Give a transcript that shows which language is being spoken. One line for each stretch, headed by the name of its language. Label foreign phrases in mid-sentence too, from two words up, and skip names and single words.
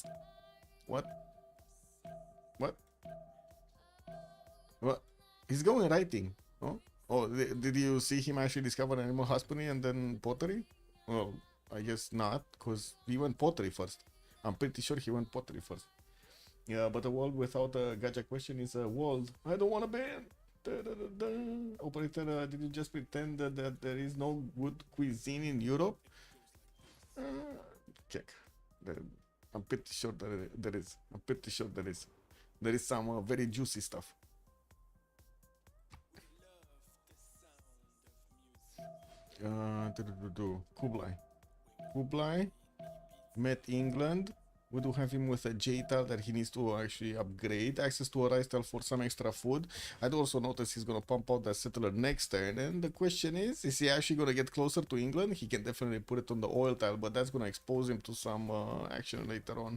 English: What? He's going writing. Oh, did you see him actually discover animal husbandry and then pottery? Well, I guess not, because he went pottery first. I'm pretty sure he went pottery first. Yeah, but a world without a gacha question is a world I don't want to ban. Da, da, da, da. Operator, did you just pretend that there is no good cuisine in Europe? Uh, Check. There- I'm pretty sure that there is. I'm pretty sure there is. There is some very juicy stuff. Kublai. Kublai met England. We do have him with a J tile that he needs to actually upgrade. Access to a rice tile for some extra food. I'd also notice he's gonna pump out that settler next turn. And the question is he actually gonna get closer to England? He can definitely put it on the oil tile, but that's gonna expose him to some action later on.